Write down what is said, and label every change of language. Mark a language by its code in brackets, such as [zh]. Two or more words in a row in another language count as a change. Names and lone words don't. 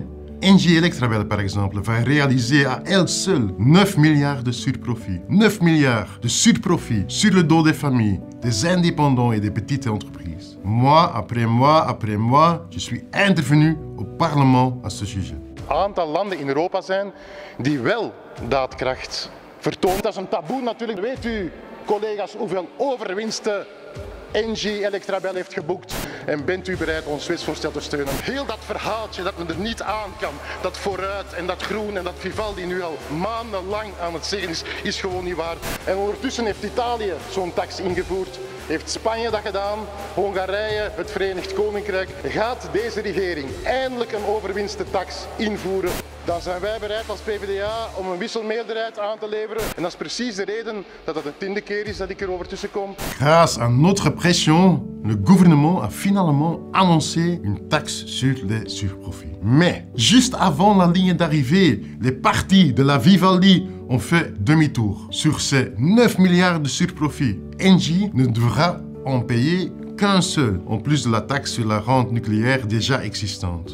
[fr] Engie Electrabel, par exemple, va réaliser à elle seule 9 milliards de surprofits. 9 milliards de surprofits sur le dos des familles, des indépendants et des petites entreprises. Mois après mois, je suis intervenu au Parlement à ce sujet. [nl] Een aantal landen in Europa zijn die wel daadkracht vertonen. Dat is een taboe natuurlijk. Weet u, collega's, hoeveel overwinsten Engie Electrabel heeft geboekt? En bent u bereid ons wetsvoorstel te steunen? Heel dat verhaaltje dat men er niet aan kan, dat vooruit en dat groen en dat Vivaldi nu al maandenlang aan het zeggen is gewoon niet waar. En ondertussen heeft Italië zo'n tax ingevoerd. Heeft Spanje dat gedaan, Hongarije, het Verenigd Koninkrijk. Gaat deze regering eindelijk een overwinstentax invoeren? Dan zijn wij bereid als PvdA om een wisselmeerderheid aan te leveren. En dat is precies de reden dat het de 10e keer is dat ik erover tussenkom. [fr] Grâce à notre pression, le gouvernement a finalement annoncé une taxe sur les surprofits. Mais, juste avant la ligne d'arrivée, les partis de la Vivaldi ont fait demi-tour. Sur ces 9 milliards de surprofits, Engie ne devra en payer qu'un seul, en plus de la taxe sur la rente nucléaire déjà existante.